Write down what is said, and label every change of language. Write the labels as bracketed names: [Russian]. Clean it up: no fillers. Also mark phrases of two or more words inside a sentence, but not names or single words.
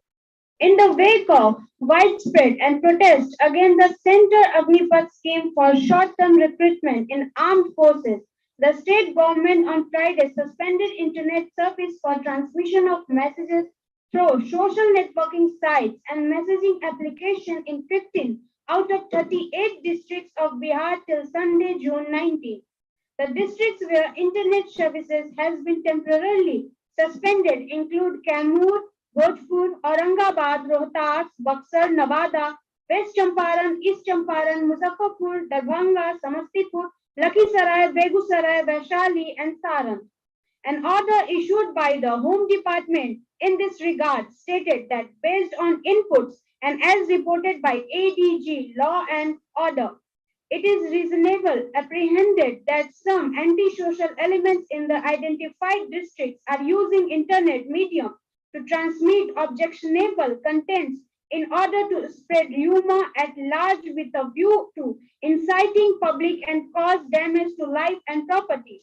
[English] In the wake of widespread and protest against the Center Agnipath scheme for short-term recruitment in armed forces, the state government on Friday suspended internet service for transmission of messages through social networking sites and messaging application in 15 out of 38 districts of Bihar till Sunday, June 19. The districts where internet services has been temporarily suspended include Kaimur, Bhojpur, Aurangabad, Rohtas, Buxar, Nevada, West Champaran, East Champaran, Muzaffarpur, Darbhanga, Samastipur, Lakhisarai, Begusarai, Vaishali, and Saran. An order issued by the Home Department in this regard stated that based on inputs and as reported by ADG Law and Order, it is reasonable apprehended that some antisocial elements in the identified districts are using internet medium to transmit objectionable contents in order to spread rumor at large with a view to inciting public and cause damage to life and property.